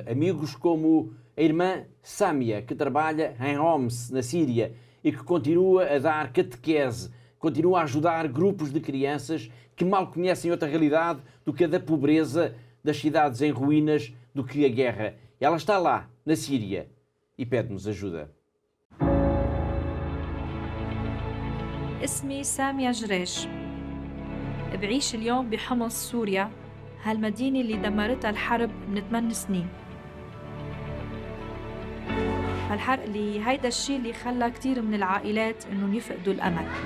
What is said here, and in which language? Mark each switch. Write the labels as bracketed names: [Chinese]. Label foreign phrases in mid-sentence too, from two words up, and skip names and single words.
[Portuguese] Amigos como a irmã Sâmia, que trabalha em Homs, na Síria, e que continua a dar catequese, continua a ajudar grupos de crianças que mal conhecem outra realidade do que a da pobreza, das cidades em ruínas, do que a guerra. Ela está lá, na Síria, e pede-nos ajuda. [Arabic] اسمي سامية جريش. بعيش اليوم بحمص سوريا، هالمدينة اللي دمرتها الحرب من 8 سنين. هالحرق اللي هيدا الشيء اللي خلى كتير من العائلات انهم يفقدوا الامل.